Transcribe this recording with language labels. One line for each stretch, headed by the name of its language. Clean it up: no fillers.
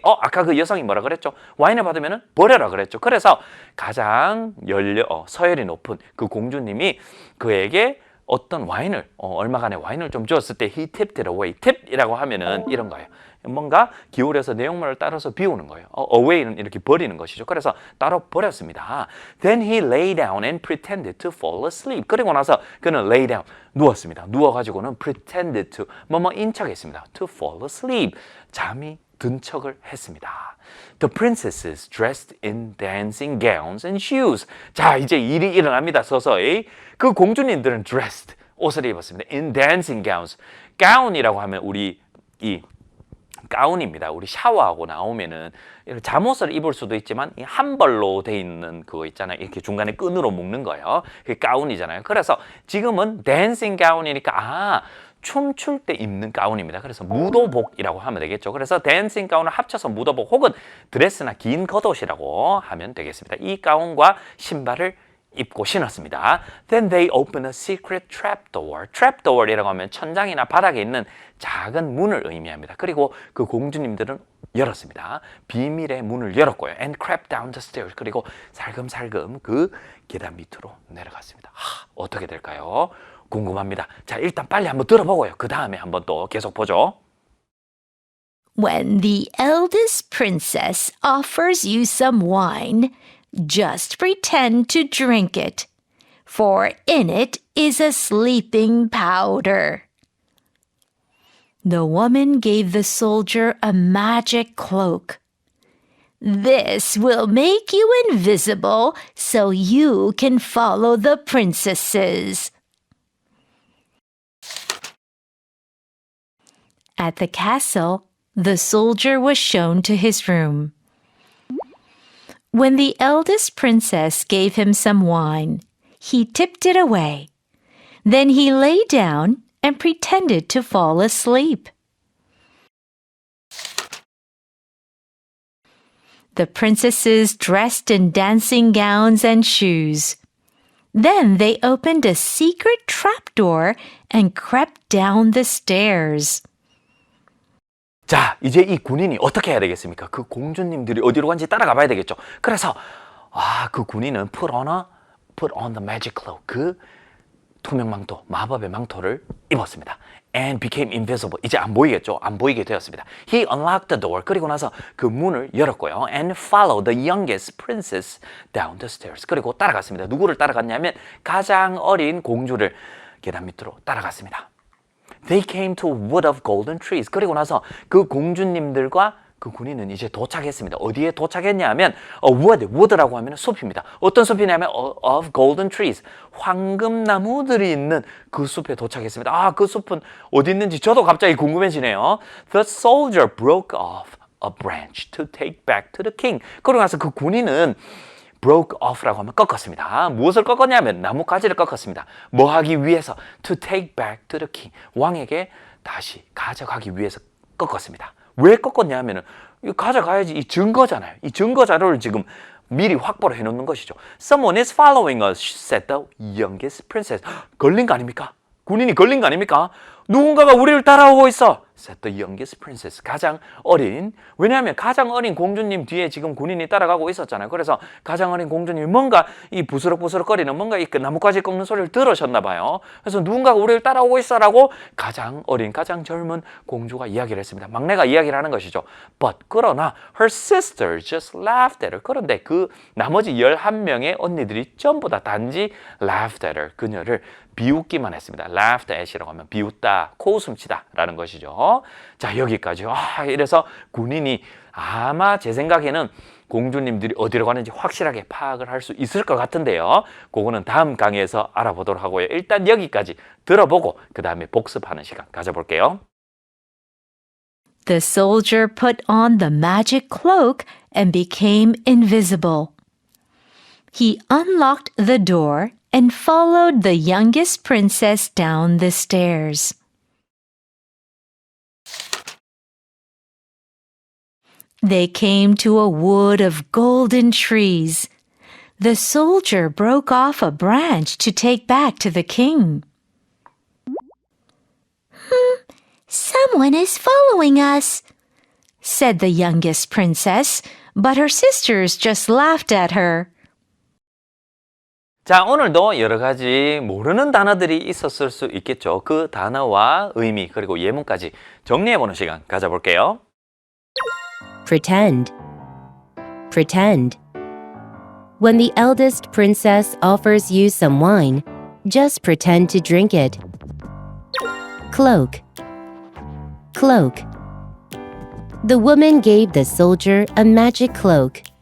Korean: 아까 그 여성이 뭐라 그랬죠? 와인을 받으면 버려라 그랬죠. 그래서 가장 서열이 높은 그 공주님이 그에게 어떤 와인을 얼마간의 와인을 좀 주었을 때
English: he tipped it away.
Korean: tip이라고 하면은 이런 거예요. 뭔가 기울여서 내용물을 따라서 비우는 거예요. away는 이렇게 버리는 것이죠. 그래서 따로 버렸습니다.
English: Then he lay down and pretended to fall asleep.
Korean: 그리고 나서 그는
English: lay down,
Korean: 누웠습니다. 누워가지고는
English: pretended to,
Korean: 뭐뭐인 척했습니다.
English: to fall asleep,
Korean: 잠이 든 척을 했습니다.
English: The princesses dressed in dancing gowns and shoes.
Korean: 자, 이제 일이 일어납니다. 서서히. 그 공주님들은 dressed, 옷을 입었습니다.
English: in dancing gowns.
Korean: 가운이라고 하면 우리 이 가운입니다. 우리 샤워하고 나오면은 잠옷을 입을 수도 있지만 한 벌로 돼 있는 그거 있잖아요. 이렇게 중간에 끈으로 묶는 거예요. 그게 가운이잖아요. 그래서 지금은 댄싱 가운이니까 춤출 때 입는 가운입니다. 그래서 무도복이라고 하면 되겠죠. 그래서 댄싱 가운을 합쳐서 무도복 혹은 드레스나 긴 겉옷이라고 하면 되겠습니다. 이 가운과 신발을 입고 신었습니다.
English: Then they opened a secret trapdoor.
Korean: trapdoor이라고 하면 천장이나 바닥에 있는 작은 문을 의미합니다. 그리고 그 공주님들은 열었습니다. 비밀의 문을 열었고요.
English: And crept down the stairs.
Korean: 그리고 살금살금 그 계단 밑으로 내려갔습니다. 어떻게 될까요? 궁금합니다. 자, 일단 빨리 한번 들어보고요. 그 다음에 한번 또 계속 보죠.
English: When the eldest princess offers you some wine, just pretend to drink it, for in it is a sleeping powder. The woman gave the soldier a magic cloak. This will make you invisible so you can follow the princesses. At the castle, the soldier was shown to his room. When the eldest princess gave him some wine, he tipped it away. Then he lay down and pretended to fall asleep. The princesses dressed in dancing gowns and shoes. Then they opened a secret trapdoor and crept down the stairs.
Korean: 자, 이제 이 군인이 어떻게 해야 되겠습니까? 그 공주님들이 어디로 간지 따라가 봐야 되겠죠. 그래서 그 군인은
English: put on the magic cloak.
Korean: 그 투명 망토, 마법의 망토를 입었습니다.
English: And became invisible.
Korean: 이제 안 보이겠죠? 안 보이게 되었습니다.
English: He unlocked the door.
Korean: 그리고 나서 그 문을 열었고요.
English: And followed the youngest princess down the stairs.
Korean: 그리고 따라갔습니다. 누구를 따라갔냐면 가장 어린 공주를 계단 밑으로 따라갔습니다.
English: They came to a wood of golden trees.
Korean: 그리고 나서 그 공주님들과 그 군인은 이제 도착했습니다. 어디에 도착했냐 하면 wood라고 하면 숲입니다. 어떤 숲이냐면 of golden trees, 황금나무들이 있는 그 숲에 도착했습니다. 아, 그 숲은 어디 있는지 저도 갑자기 궁금해지네요.
English: The soldier broke off a branch to take back to the king.
Korean: 그러고 나서 그 군인은 broke off라고 하면 꺾었습니다. 무엇을 꺾었냐면 나뭇가지를 꺾었습니다. 뭐 하기 위해서?
English: To take back to the king.
Korean: 왕에게 다시 가져가기 위해서 꺾었습니다. 왜 꺾었냐 하면은 이거 가져가야지, 이 증거잖아요. 이 증거 자료를 지금 미리 확보를 해놓는 것이죠.
English: Someone is following us, said the youngest princess.
Korean: 걸린 거 아닙니까? 군인이 걸린 거 아닙니까? 누군가가 우리를 따라오고 있어.
English: said the youngest princess.
Korean: 가장 어린. 왜냐하면 가장 어린 공주님 뒤에 지금 군인이 따라가고 있었잖아요. 그래서 가장 어린 공주님이 뭔가 이 부스럭부스럭거리는 뭔가 이 나뭇가지 꺾는 소리를 들으셨나 봐요. 그래서 누군가가 우리를 따라오고 있어라고 가장 어린, 가장 젊은 공주가 이야기를 했습니다. 막내가 이야기를 하는 것이죠.
English: But
Korean: 그러나
English: her sister just laughed at her.
Korean: 그런데 그 나머지 11명의 언니들이 전부 다 단지
English: laughed at her.
Korean: 그녀를 비웃기만 했습니다.
English: laughed at
Korean: 이라고 하면 비웃다, 코웃음치다 라는 것이죠. 자, 여기까지. 이래서 군인이 아마 제 생각에는 공주님들이 어디로 가는지 확실하게 파악을 할 수 있을 것 같은데요. 그거는 다음 강의에서 알아보도록 하고요. 일단 여기까지 들어보고 그 다음에 복습하는 시간 가져볼게요.
English: The soldier put on the magic cloak and became invisible. He unlocked the door and followed the youngest princess down the stairs. They came to a wood of golden trees. The soldier broke off a branch to take back to the king. Someone is following us, said the youngest princess, but her sisters just laughed at her.
Korean: 자, 오늘도 여러 가지 모르는 단어들이 있었을 수 있겠죠. 그 단어와 의미 그리고 예문까지 정리해보는 시간 가져볼게요.
English: Pretend. Pretend. When the eldest princess offers you some wine, just pretend to drink it. Cloak. Cloak. The woman gave the soldier a magic cloak.